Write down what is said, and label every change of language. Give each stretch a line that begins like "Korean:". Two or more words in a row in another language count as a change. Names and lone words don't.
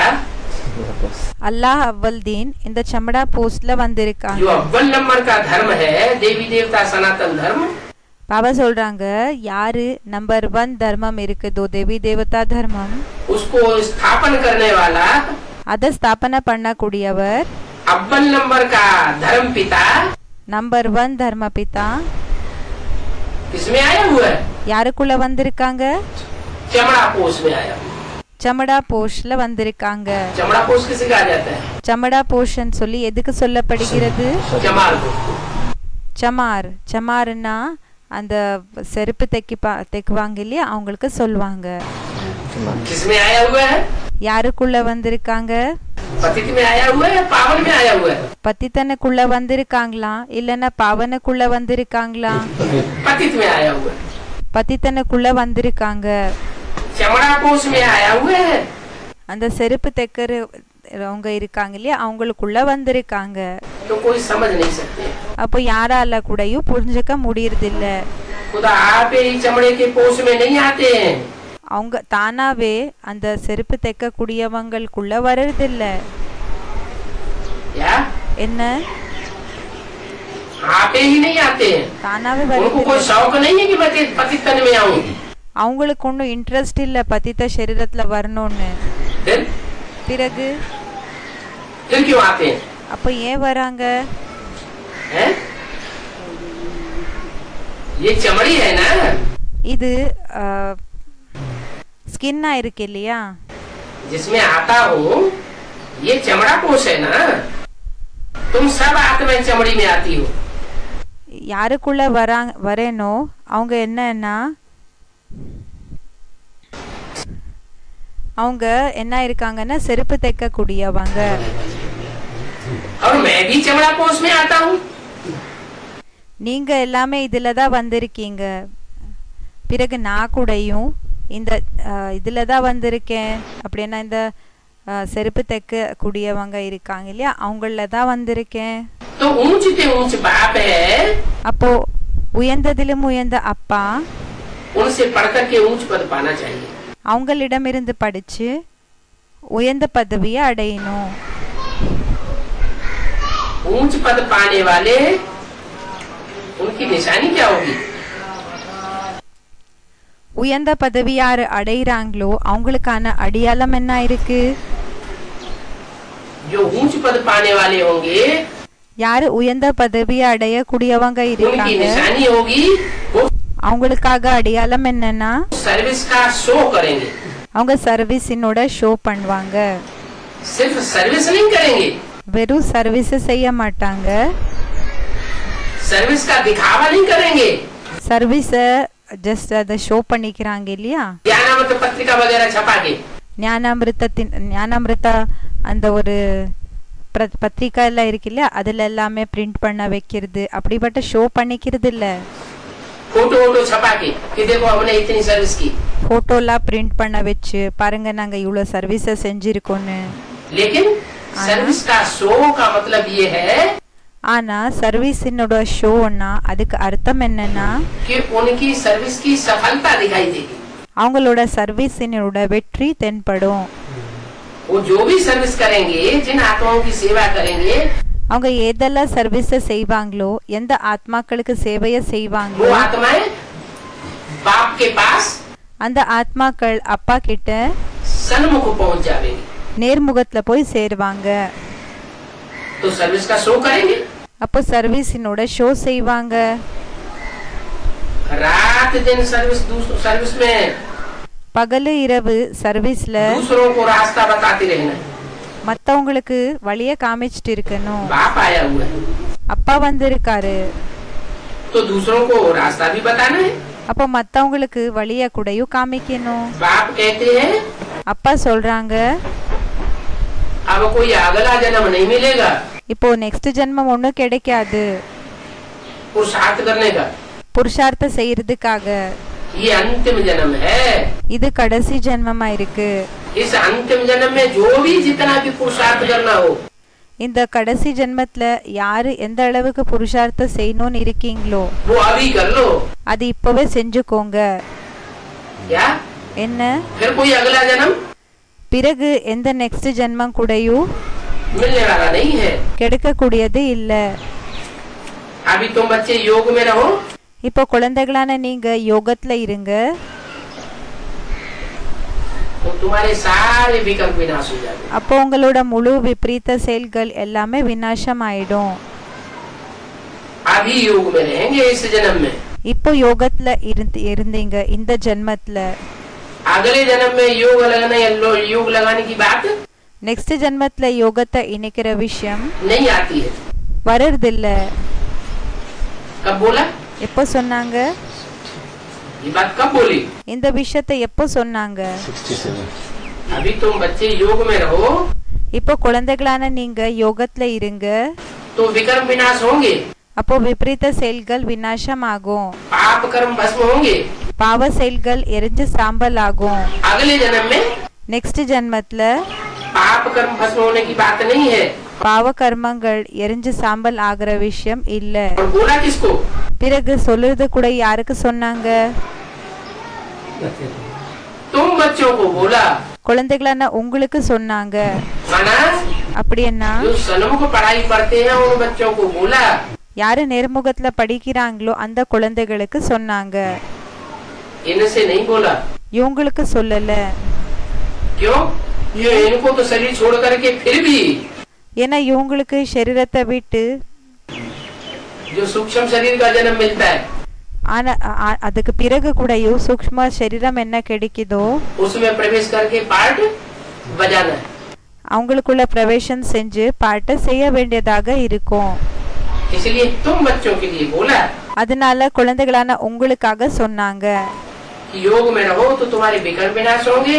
Tamil: அல்லாஹ் அவ்வல்தீன் இந்த சமடா போஸ்ட்ல வந்திருக்காங்க.
Hindi: जो अव्वल नंबर का धर्म है, देवी देवता सनातन धर्म,
Tamil: பாபா சொல்றாங்க யாரு நம்பர் 1 தர்மம் இருக்குதோ, தேவி தேவதா தர்மம்,
Hindi: उसको स्थापन करने वाला
Tamil: அத ஸ்தாபனை பண்ணக்கூடியவர்
Hindi: अव्वल नंबर का धर्म पिता
Tamil: நம்பர் 1 தர்ம பிதா
Hindi: किसमें आया हुआ है?
Tamil: யாருக்குள்ள வந்திருக்காங்க?
Hindi: चमड़ा पोष में आया.
Tamil: சமடா போஷ்ல வந்திருக்காங்க.
Hindi: चमड़ा पोष किसे कहा जाता है?
Tamil: சமடா போஷன் சொல்லி எதுக்கு சொல்லப்படுகிறது?
Hindi: चमार को.
Tamil: சமார், சமார்னா அந்த செருப்பு தைக்குவாங்க இல்லையா, அவங்களுக்கு சொல்லுவாங்க.
Hindi: किसमें आया हुआ है?
Tamil: யாருக்குள்ள வந்திருக்காங்க?
Hindi: पतित में आया हुआ है, पावन में आया हुआ है?
Tamil: பத்தித்தனுக்குள்ள வந்திருக்காங்களா இல்லன்னா பாவனுக்குள்ள வந்திருக்காங்களா?
Hindi: पतित में आया हुआ है.
Tamil: பத்தித்தனுக்குள்ள வந்திருக்காங்க.
Hindi: चमड़ा पोष में आया हुआ है.
Tamil: அந்த செருப்பு தைக்கிறவங்க இருக்காங்க இல்லையா, அவங்களுக்குள்ள வந்திருக்காங்க.
Hindi: तो कोई समझ नहीं सकते.
Tamil: அப்போ யாரால கூடயும் புரிஞ்சுக்க முடியறதில்ல.
Hindi: खुदा आप ही चमड़े के पोष में नहीं आते हैं.
Tamil: அவங்க தானாவே அந்த செருப்பு தைக்க கூடியவங்களுக்குள்ள வர்றதில்ல.
Hindi: क्या?
Tamil: என்ன?
Hindi: आते ही नहीं आते हैं।
Tamil: தானாவே
Hindi: उनको कोई
Tamil: வருது.
Hindi: शौक नहीं है कि मैं पतित तन में आऊं।
Tamil: அவங்களுக்கு ஒன்றும் இன்ட்ரெஸ்ட் இல்ல பதித்த சரீரத்துல வரணும்னு. பிறகு
Hindi: फिर क्यों आते हैं?
Tamil: அப்ப ஏன் வராங்க?
Hindi: हैं? ये चमड़ी है ना,
Tamil: இது ஸ்கின்னா இருக்கு இல்லையா,
Hindi: जिसमें आता हूँ, ये चमड़ा कोश है ना। तुम सब आत्माएं चमड़ी में आती हो।
Tamil: யாருக்குள்ள வரேனோ அவங்க என்னன்னா அவங்க என்ன இருக்காங்கன்னா செருப்பு தைக்க கூடியவங்க.
Hindi: और मैं भी चमड़ा कोश में आता हूँ।
Tamil: நீங்க எல்லாமே இதுல தான் வந்திருக்கீங்க. பிறகு நான் கூடயும் இந்த இதுல தான் வந்திருக்கேன். அப்படின்னா இந்த செருப்பு தைக்க கூடியவங்க இருக்காங்க இல்லையா, அவங்கள தான் வந்திருக்கேன்.
Hindi: तो ऊंच से ऊंच बाप है,
Tamil: அப்போ உயர்ந்ததிலும் உயர்ந்த அப்பா,
Hindi: उनसे पढ़कर के ऊंच पद पाना चाहिए।
Tamil: அவங்களிடமிருந்து படிச்சு உயர்ந்த பதவியை அடையணும்.
Hindi: ऊंच पद पाने वाले उनकी निशानी क्या होगी?
Tamil: உயர்ந்த பதவி யாரு அடையிறாங்களோ அவங்களுக்கான அடையாளம் என்ன இருக்கு?
Hindi: जो ऊंच पद पाने वाले होंगे,
Tamil: யாரு உயர்ந்த பதவியை அடையக்கூடியவங்க
Hindi: उनकी
Tamil: இருக்காங்க,
Hindi: निशानी होगी वो
Tamil: அவங்களுக்காக அடையாளம் என்னன்னா
Hindi: सर्विस का शो करेंगे।
Tamil: அவங்க சர்வீஸினோட ஷோ பண்ணுவாங்க.
Hindi: सिर्फ सर्विस नहीं करेंगे,
Tamil: வெறும் சர்வீஸ் செய்ய மாட்டாங்க,
Hindi: सर्विस का दिखावा नहीं करेंगे।
Tamil: சர்வீஸ ஜஸ்ட் அதை ஷோ பண்ணிக்கிறாங்க இல்லையா.
Hindi: ज्ञानामृत पत्रिका वगैरह छपा के
Tamil: ஞானாமிருத்தா அந்த ஒரு பத்திரிக்கா எல்லாம் இருக்கு இல்லையா, அதுல எல்லாமே பிரிண்ட் பண்ண வைக்கிறது, அப்படிப்பட்ட ஷோ பண்ணிக்கிறது இல்ல.
Hindi: फोटो वोटो छपा के कि देखो हमने इतनी सर्विस की,
Tamil: போட்டோலாம் பிரிண்ட் பண்ண வச்சு பாருங்க நாங்க இவ்வளவு சர்வீஸ செஞ்சிருக்கோம்னு.
Hindi: लेकिन सर्विस का शो का मतलब ये है
Tamil: ஆனா சர்வீஸினோட ஷோன்னா அதுக்கு அர்த்தம் என்னன்னா
Hindi: कि उनकी सर्विस की सफलता दिखाई देगी।
Tamil: அவங்களோட சர்வீஸினோட வெற்றி தென்படும்.
Hindi: वो जो भी सर्विस करेंगे, जिन आत्माओं की सेवा करेंगे,
Tamil: அவங்க எதெல்லாம் சர்வீஸ செய்வாங்களோ, எந்த ஆத்மாக்களுக்கு சேவையை
Hindi: वो
Tamil: செய்வாங்களோ
Hindi: आत्माएं बाप के पास
Tamil: அந்த ஆத்மாக்கள் அப்பா கிட்ட
Hindi: सन्मुख पहुंच जाएंगे।
Tamil: நேர்முகத்துல போய் சேருவாங்க.
Hindi: तो सर्विस का शो करेंगे,
Tamil: அப்போ சர்வீஸினோட ஷோ செய்வாங்க.
Hindi: रात दिन सर्विस में
Tamil: பகலு இரவு சர்வீஸ்ல
Hindi: दूसरों को रास्ता बताते रहना।
Tamil: மத்தவங்களுக்கு வழிய காமிச்சிட்டு இருக்கணும்.
Hindi: बाप आया हुआ है
Tamil: அப்பா வந்திருக்காரு,
Hindi: तो दूसरों को रास्ता भी बताना है।
Tamil: அப்போ மத்தவங்களுக்கு வழிய கூடயும் காமிக்கணும்.
Hindi: बाप कहते हैं
Tamil: அப்பா சொல்றாங்க
Hindi: अब कोई अगला जन्म नहीं मिलेगा
Tamil: இப்போ நெக்ஸ்ட் ஜென்மம் ஒன்றும் கிடைக்காது
Hindi: पुरुषार्थ करने का,
Tamil: புருஷார்த்த செய்யறதுக்காக.
Hindi: ये अंतिम जन्म है।
Tamil: இது கடைசி ஜென்மமா இருக்கு.
Hindi: इस अंतिम जन्म में जो भी जितना भी पुरुषार्थ करना हो,
Tamil: இந்த கடைசி ஜென்மத்துல யாரு எந்த அளவுக்கு புருஷார்த்த செய்யணும்னு இருக்கீங்களோ
Hindi: वो अभी कर लो।
Tamil: அது இப்பவே செஞ்சுக்கோங்க.
Hindi: क्या
Tamil: என்ன
Hindi: फिर कोई अगला जन्म
Tamil: பிறகு எந்த நெக்ஸ்ட் ஜென்மம் கூடயும்
Hindi: मिलने वाला नहीं है।
Tamil: கிடைக்கக்கூடியது இல்ல.
Hindi: अभी तुम बच्चे योग में रहो,
Tamil: இப்போ குழந்தைகளான நீங்க யோகத்துல இருங்க,
Hindi: तो तुम्हारे सारे विकल्प विनाश हो जाएंगे।
Tamil: அப்போ உங்களோட முழு விபரீத செயல்கள் எல்லாமே விநாசம் ஆயிடும்.
Hindi: अभी योग में रहेंगे इस जन्म में,
Tamil: இப்போ யோகத்துல இருந்தீங்க இந்த ஜென்மத்துல,
Hindi: अगले जन्म में योग लगाने की बात
Tamil: நெக்ஸ்ட் ஜென்மத்துல யோகத்தை இணைக்கிற விஷயம்
Hindi: नहीं आती है।
Tamil: வர்றதில்ல.
Hindi: कब बोला
Tamil: எப்போ சொன்னாங்க?
Hindi: ये बात कब बोली?
Tamil: இந்த விஷயத்தை எப்போ சொன்னாங்க?
Hindi: अभी तुम बच्चे योग में रहो,
Tamil: இப்போ குழந்தைகளான நீங்க யோகத்துல இருங்க,
Hindi: तो विकर्म विनाश होंगे,
Tamil: அப்போ விபரீத செயல்கள் விநாசம் ஆகும்,
Hindi: पाप कर्म भस्म होंगे।
Tamil: பாவ செயல்கள் எரிஞ்சு சாம்பல் ஆகும்.
Hindi: अगले जन्म में
Tamil: நெக்ஸ்ட் ஜென்மத்துல
Hindi: पाप कर्म भस्म होने की बात नहीं है।
Tamil: பாவ கர்மங்கள் எரிஞ்சு சாம்பல் ஆகிற விஷயம் இல்ல.
Hindi: और बोला किसको?
Tamil: பிறகு சொல்லுறது கூட யாருக்கு சொன்னாங்க?
Hindi: तुम बच्चों को बोला,
Tamil: குழந்தைகளான உங்களுக்கு சொன்னாங்க.
Hindi: माना
Tamil: அப்படி என்ன?
Hindi: जो सन्मुख पढ़ाई पढ़ते हैं उन बच्चों को बोला,
Tamil: யாரு நேர்முகத்துல படிக்கிறாங்களோ அந்த குழந்தைகளுக்கு சொன்னாங்க.
Hindi: इनसे नहीं बोला.
Tamil: இவங்களுக்கு சொல்லல.
Hindi: क्यों? ये इनको तो शरीर छोड़ करके फिर भी
Tamil: ஏன்னா இவங்களுக்கு சரீரத்தை விட்டு
Hindi: जो सूक्ष्म शरीर का जन्म मिलता है,
Tamil: ஆனா அதுக்கு பிறகு கூடயும் சூக்ஷ்ம சரீரம் என்ன கிடைக்குதோ
Hindi: उसमें प्रवेश करके पार्ट बजाना है.
Tamil: அவங்களுக்குள்ள பிரவேசம் செஞ்சு பாட்டு செய்ய வேண்டியதாக இருக்கும்.
Hindi: इसलिए तुम बच्चों के लिए बोला,
Tamil: அதனால குழந்தைகளான உங்களுக்காக சொன்னாங்க,
Hindi: योग में रहो तो तुम्हारे विकर्म विनाश होंगे.